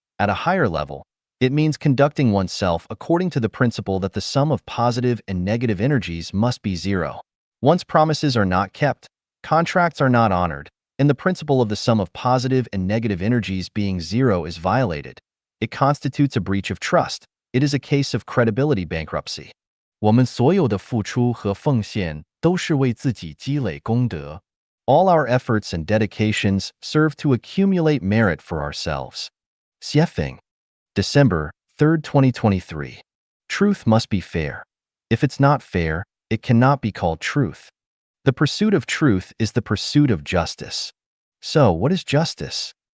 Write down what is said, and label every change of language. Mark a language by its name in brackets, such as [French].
[English] At a higher level, it means conducting oneself according to the principle that the sum of positive and negative energies must be zero. Once promises are not kept, contracts are not honored, and the principle of the sum of positive and negative energies being zero is violated, it constitutes a breach of trust. It is a case of credibility bankruptcy. [Chinese] 我们所有的付出和奉献都是为自己积累功德. [English] All our efforts and dedications serve to accumulate merit for ourselves. Xiefeng, December 3, 2023. Truth must be fair. If it's not fair, it cannot be called truth. The pursuit of truth is the pursuit of justice. So, what is justice?